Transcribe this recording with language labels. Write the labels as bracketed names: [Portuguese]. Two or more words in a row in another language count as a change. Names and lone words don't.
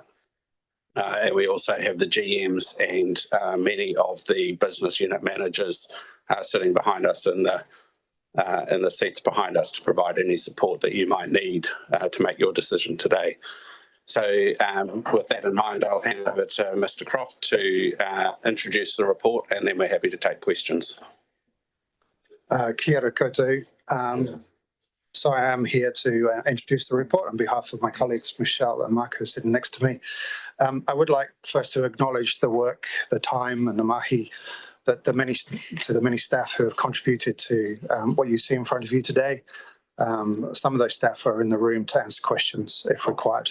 [English] And we also have the GMs and many of the business unit managers sitting behind us in the seats behind us to provide any support that you might need to make your decision today. So with that in mind, I'll hand over to Mr. Croft to introduce the report, and then we're happy to take questions. [Māori] Kia ora koutou. [English] So I am here to introduce the report on behalf of my colleagues, Michelle and Mark, who are sitting next to me. I would like first to acknowledge the work, the time and the mahi that the many staff who have contributed to what you see in front of you today. Some of those staff are in the room to answer questions if required.